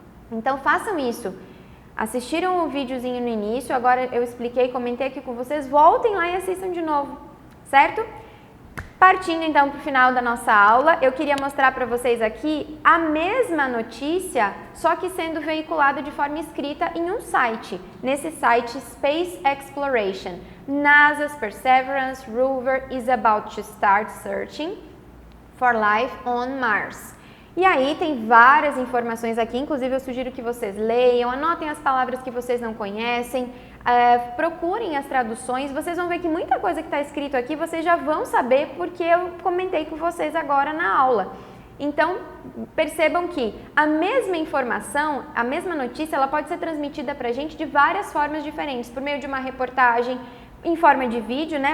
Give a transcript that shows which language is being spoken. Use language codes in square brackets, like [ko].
[pt] Então façam isso. Assistiram o videozinho no início, agora eu expliquei, comentei aqui com vocês, voltem lá e assistam de novo, certo? Partindo então para o final da nossa aula, eu queria mostrar para vocês aqui a mesma notícia, só que sendo veiculada de forma escrita em um site. Nesse site [en] Space Exploration, NASA's Perseverance rover is about to start searching for life on Mars. [pt] E aí tem várias informações aqui, inclusive eu sugiro que vocês leiam, anotem as palavras que vocês não conhecem, procurem as traduções, vocês vão ver que muita coisa que está escrito aqui vocês já vão saber porque eu comentei com vocês agora na aula. Então, percebam que a mesma informação, a mesma notícia, ela pode ser transmitida para a gente de várias formas diferentes, por meio de uma reportagem, em forma de vídeo, né?